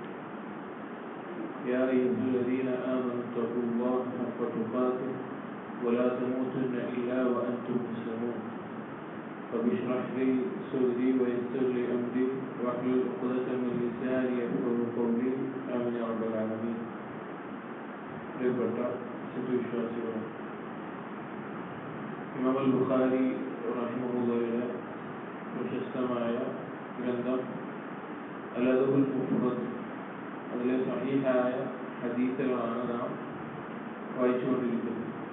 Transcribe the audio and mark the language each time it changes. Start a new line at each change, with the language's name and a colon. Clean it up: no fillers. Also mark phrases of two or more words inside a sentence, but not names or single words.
Arabic: يا أيها الذين آمنوا اتقوا الله حق تقاته ولا تموتن إلا وأنتم مسلمون. رب اشرح لي صدري ويسر لي أمري واحلل عقدة من لساني يفقهوا قولي. آمين يا رب العالمين.
Malayalam: പ്രിയപ്പെട്ട സത്യവിശ്വാസികൾ, ഇമാം അൽ ബുഖാരി റഹിമഹുള്ളാഹിയുടെ പ്രശസ്തമായ ഗ്രന്ഥം അൽ അദബുൽ മുഫ്റദ്, അതിലെ സഹീഹായ ഹദീസുകളാണ് നാം വായിച്ചുകൊണ്ടിരിക്കുന്നത്.